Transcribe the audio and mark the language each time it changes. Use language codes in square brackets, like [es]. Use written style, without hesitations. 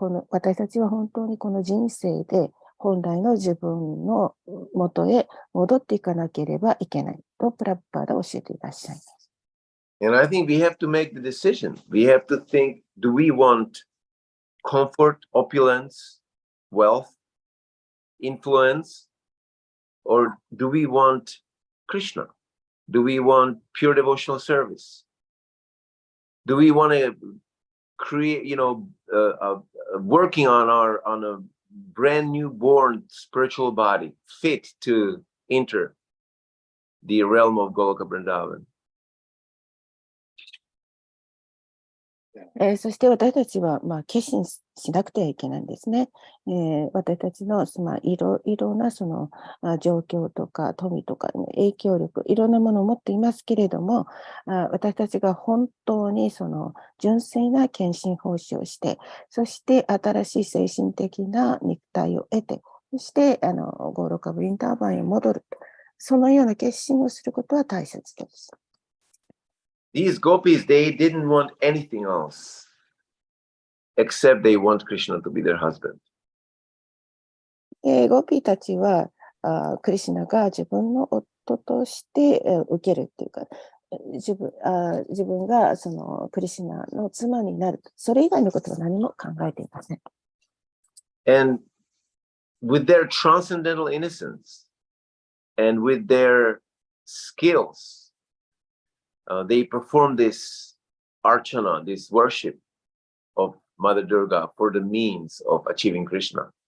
[ja] 私たちは本当にこの人生で本来の自分の元へ戻っていかなければいけないとプラッパーダ教えていらっしゃいます。 [en] And I think we have to make the decision. We have to think, do we want comfort, opulence, wealth, influence, or do we want Krishna? Do we want pure devotional service? Do we want to create, working on a brand new born spiritual body fit to enter the realm of Goloka Vrindavan? [ja] そして私たちは決心しなくてはいけないんですね。私たちのいろんなその状況とか富とか影響力、いろんなものを持っていますけれども、私たちが本当にその純粋な献身奉仕をして、そして新しい精神的な肉体を得て、そしてゴーロカブリンターバンへ戻る。そのような決心をすることは大切です。 [en] These gopis, they didn't want anything else except they want Krishna to be their husband. [ja] ゴピーたちはクリシュナが自分の夫として受けるっていうか、自分がそのクリシュナの妻になる。それ以外のことは何も考えていません。 [en] And with their transcendental innocence and with their skills, they perform this archana, this worship of Mother Durga for the means of achieving Krishna.